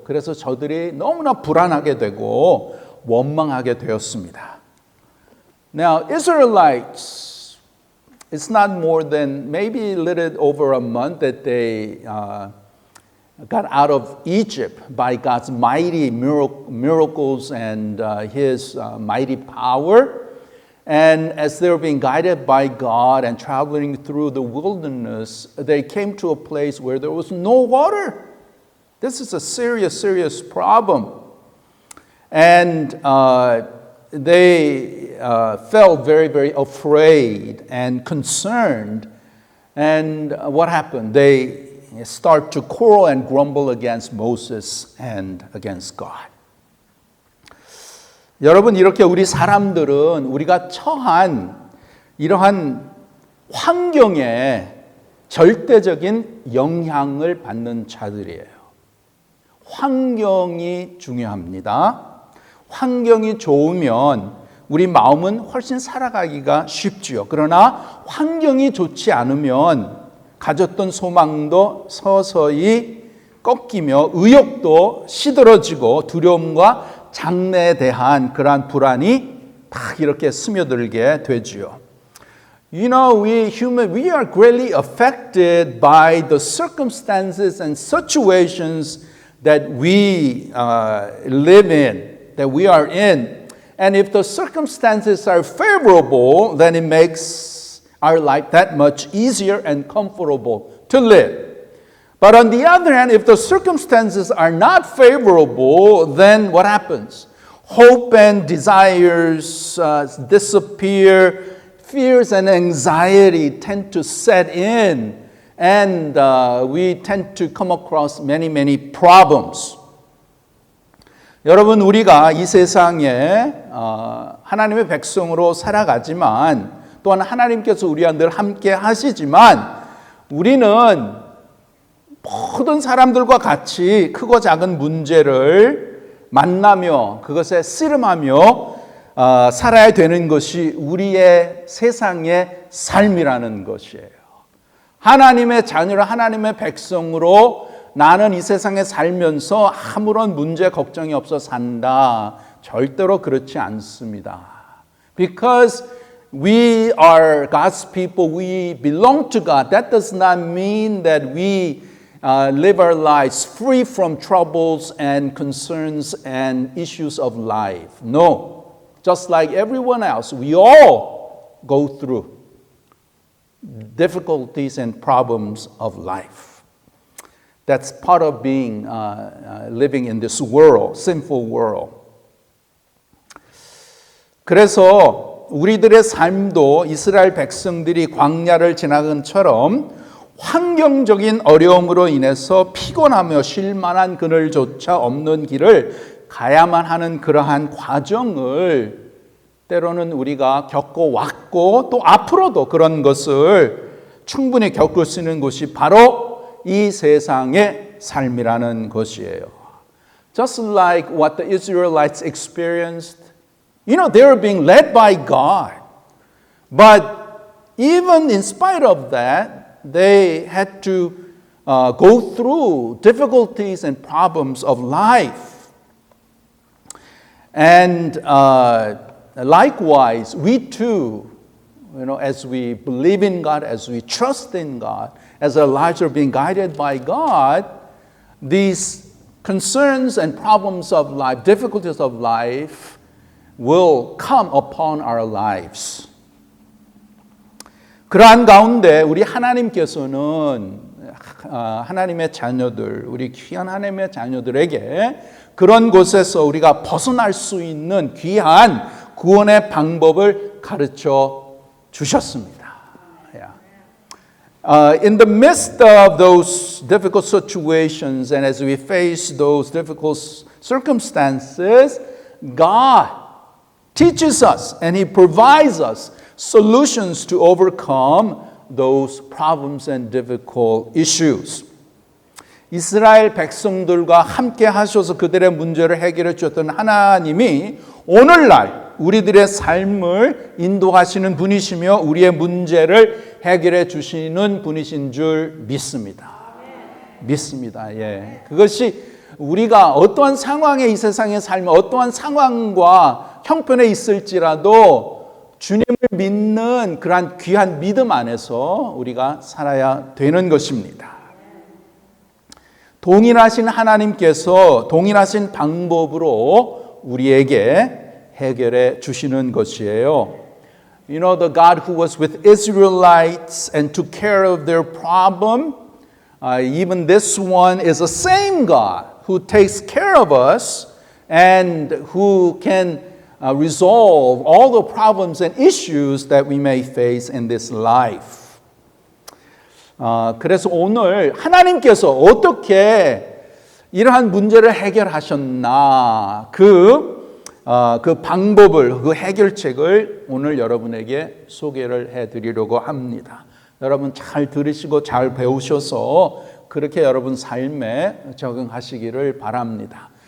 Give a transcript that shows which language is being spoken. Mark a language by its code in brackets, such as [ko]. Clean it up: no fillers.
[ko] 그래서 저들이 너무나 불안하게 되고 원망하게 되었습니다. [en] Now, Israelites, it's not more than maybe a little over a month that they got out of Egypt by God's mighty miracles and His mighty power. And as they were being guided by God and traveling through the wilderness, they came to a place where there was no water. This is a serious, serious problem. And they felt very, very afraid and concerned. And what happened? They start to quarrel and grumble against Moses and against God. [ko] 여러분, 이렇게 우리 사람들은 우리가 처한 이러한 환경에 절대적인 영향을 받는 자들이에요. 환경이 중요합니다. 환경이 좋으면 우리 마음은 훨씬 살아가기가 쉽지요. 그러나 환경이 좋지 않으면 가졌던 소망도 서서히 꺾이며 의욕도 시들어지고 두려움과 장래에 대한 그러한 불안이 막 이렇게 스며들게 되지요. [en] You know, we are greatly affected by the circumstances and situations that we live in, that we are in. And if the circumstances are favorable, then it makes our life that much easier and comfortable to live. But on the other hand, if the circumstances are not favorable, then what happens? Hope and desires disappear, fears and anxiety tend to set in, and we tend to come across many, many problems. [ko] 여러분, 우리가 이 세상에 하나님의 백성으로 살아가지만 또한 하나님께서 우리와 늘 함께 하시지만 우리는 모든 사람들과 같이 크고 작은 문제를 만나며 그것에 씨름하며 살아야 되는 것이 우리의 세상의 삶이라는 것이에요. 하나님의 자녀로 하나님의 백성으로 나는 이 세상에 살면서 아무런 문제 걱정이 없어 산다. 절대로 그렇지 않습니다. [en] Because we are God's people, we belong to God. That does not mean that we live our lives free from troubles and concerns and issues of life. No. Just like everyone else, we all go through difficulties and problems of life. That's part of being living in this world, sinful world. [ko] 그래서 우리들의 삶도 이스라엘 백성들이 광야를 지나간 것처럼 환경적인 어려움으로 인해서 피곤하며 쉴 만한 그늘조차 없는 길을 가야만 하는 그러한 과정을 때로는 우리가 겪어왔고 또 앞으로도 그런 것을 충분히 겪을 수 있는 것이 바로 이 세상의 삶이라는 것이에요. [en] Just like what the Israelites experienced, you know, they were being led by God. But even in spite of that, they had to go through difficulties and problems of life. And likewise, we too as we believe in God, as we trust in God, as our lives are being guided by God, these concerns and problems of life, difficulties of life will come upon our lives. [ko] 그러한 가운데 우리 하나님께서는 하나님의 자녀들, 우리 귀한 하나님의 자녀들에게 그런 곳에서 우리가 벗어날 수 있는 귀한 구원의 방법을 가르쳐 주셨습니다. [en] In the midst of those difficult situations and as we face those difficult circumstances, God teaches us and He provides us solutions to overcome those problems and difficult issues. [ko] 이스라엘 백성들과 함께 하셔서 그들의 문제를 해결해 주셨던 하나님이 오늘날 우리들의 삶을 인도하시는 분이시며 우리의 문제를 해결해 주시는 분이신 줄 믿습니다. 믿습니다. 예. 그것이 우리가 어떠한 상황에 이 세상에 살면 어떠한 상황과 형편에 있을지라도 주님을 믿는 그러한 귀한 믿음 안에서 우리가 살아야 되는 것입니다. 동일하신 하나님께서 동일하신 방법으로 우리에게 해결해 주시는 것이에요. [en] You know, the God who was with Israelites and took care of their problem, even this one is the same God who takes care of us and who can resolve all the problems and issues that we may face in this life. [ko] 그래서 오늘 하나님께서 어떻게 이러한 문제를 해결하셨나 그 방법을 그 해결책을 오늘 여러분에게 소개를 해드리려고 합니다. 여러분 잘 들으시고 잘 배우셔서 그렇게 여러분 삶에 적응하시기를 바랍니다.